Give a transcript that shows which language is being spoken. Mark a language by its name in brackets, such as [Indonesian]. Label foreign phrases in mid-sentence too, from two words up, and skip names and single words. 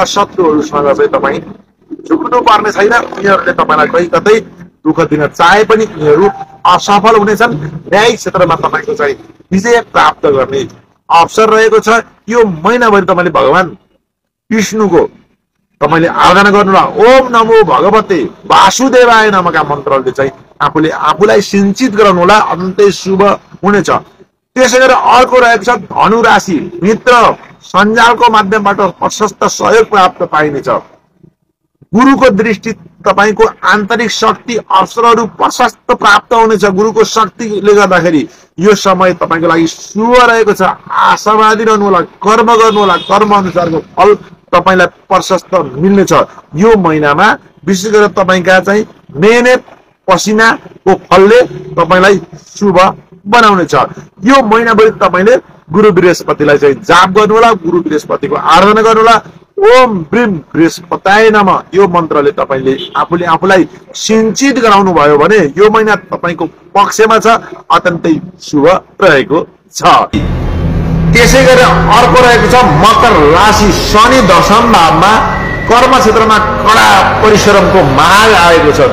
[Nepali] शत्रुहरूसँग चाहिँ तपाईँ झुक्नु पर्ने छैन। उनीहरूले तपाईलाई कहीँ कतै दुःख दिन चाहे पनि उनीहरू असफल हुनेछन्। न्यायिक क्षेत्रमा तपाईको चाहिँ विजय प्राप्त गर्ने अवसर रहेको छ। यो महिनाभरि तपाईले भगवान विष्णुको तपाईले आराधना गर्नुहोला। [Sanskrit] ओम नमो भगवते वासुदेवाय [Nepali] नमका मन्त्रले चाहिँ आफूलाई सिंचित गराउनु होला, अत्यन्तै शुभ हुनेछ। त्यसै गरेर अर्को रहेको छ धनु राशि। मित्र सञ्जालको माध्यमबाट प्रशस्त सहयोग प्राप्त पाइनेछ। गुरुको दृष्टि तपाईको आन्तरिक शक्ति अवसरहरू प्रशस्त प्राप्त हुनेछ। गुरुको शक्तिले गर्दाखेरि यो समय तपाईको लागि शुभ रहेको छ। आशावादी रहनु होला, कर्म गर्नु होला, कर्म अनुसारको फल तपाईलाई प्रशस्त मिल्नेछ। यो महिनामा विशेष गरेर तपाईका चाहिँ मेहनत पसिनाको फलले तपाईलाई शुभ बनाउनेछ। यो महिनाभरि तपाईले गुरु बृहस्पतिलाई चाहिँ जाप गर्नु होला, गुरु बृहस्पतिको आराधना गर्नु होला। [Sanskrit] ओम ब्रीम बृहस्पताय नमः [Nepali] यो मन्त्रले तपाईले आफूलाई सिंचित गराउनु भयो भने यो महिना तपाईको पक्षमा छ, अत्यन्तै शुभ रहेको छ। त्यसै गरेर अर्को रहेको छ मकर राशि। शनि दशम भावमा कर्म क्षेत्रमा कडा परिश्रमको माग आएको छ।